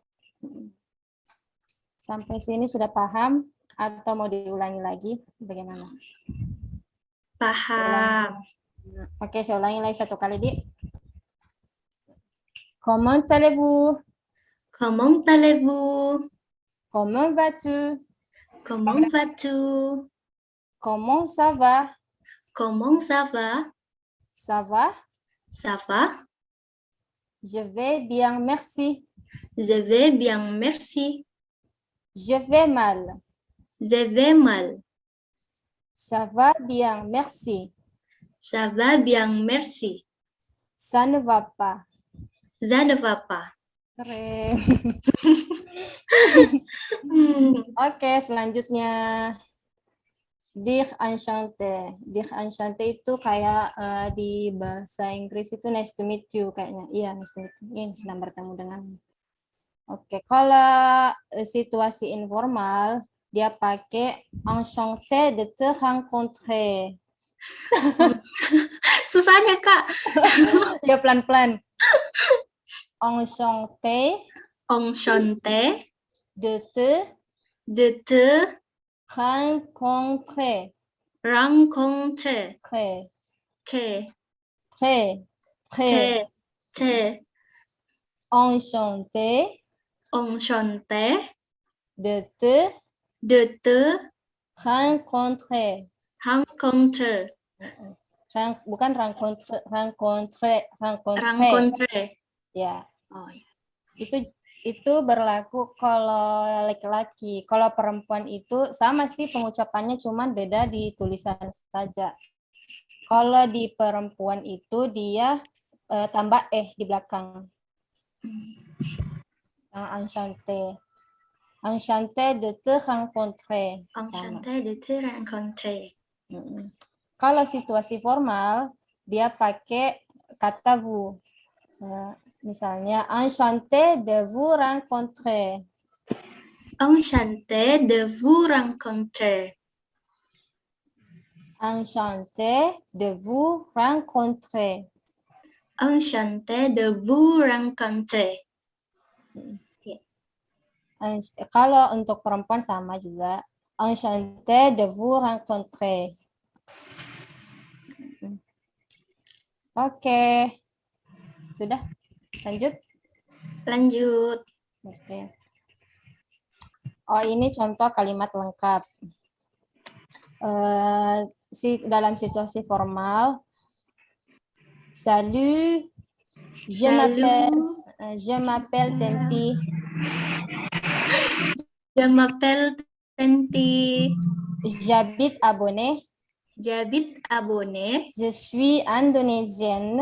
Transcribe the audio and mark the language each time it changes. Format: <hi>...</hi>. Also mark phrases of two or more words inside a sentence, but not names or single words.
<id>Sampai sini sudah paham atau mau diulangi lagi? Bagaimana? Paham. Oke, saya ulangi lagi satu kali, Dik.</id> <fr>Comment allez-vous? Comment allez-vous? Comment vas-tu? Comment vas-tu? Comment ça va? Comment ça va? Ça va? Ça va? Je vais bien, merci. Je vais bien, merci. Je vais mal. Je vais mal. Ça va bien, merci. Ça va bien, merci. Ça ne va pas. Ça ne va pas.</fr> <id>Keren. Hmm. Oke, selanjutnya. Dir enchanté. Dir enchanté itu kayak di bahasa Inggris itu</id> <en>nice to meet you</en> <id>kayaknya. Iya,</id> <en>nice to meet you.</en> <id>Ini sedang bertemu dengan. Oke, kalau situasi informal dia pakai</id> <fr>enchanté de te rencontrer.</fr> <id>Susahnya, Kak. Ya pelan-pelan.</id> <fr>Enchanté Enchanté de te rencontrer. rencontrer. Très, Te. très, très. Te. Enchanté Enchanté de te rencontrer. rencontrer.</fr> <id>Bukan rencontrer.</id> <fr>Rencontrer.</fr> <id>Ya, Oh, ya. itu berlaku kalau laki-laki. Kalau perempuan itu sama sih pengucapannya, cuman beda di tulisan saja. Kalau di perempuan itu dia tambah di belakang.</id> <fr>Enchanté. Enchanté de te rencontrer. Enchanté de te rencontrer.</fr> <id>Kalau situasi formal, dia pakai kata vous.</id> <fr>Misalnya, enchanté de vous rencontrer. Enchanté de vous rencontrer. Enchanté de vous rencontrer. Enchanté de vous rencontrer.</fr> <id>Kalau untuk perempuan sama juga.</id> <fr>Enchanté de vous rencontrer.</fr> <id>Oke. Sudah? Lanjut? Lanjut. Oke. Oh, ini contoh kalimat lengkap. Dalam situasi formal.</id> <fr>Salut. Je m'appelle Tenti. Je m'appelle Tenti. J'habite à Bonnet. J'habite à Bonnet. Je suis indonésienne.</fr>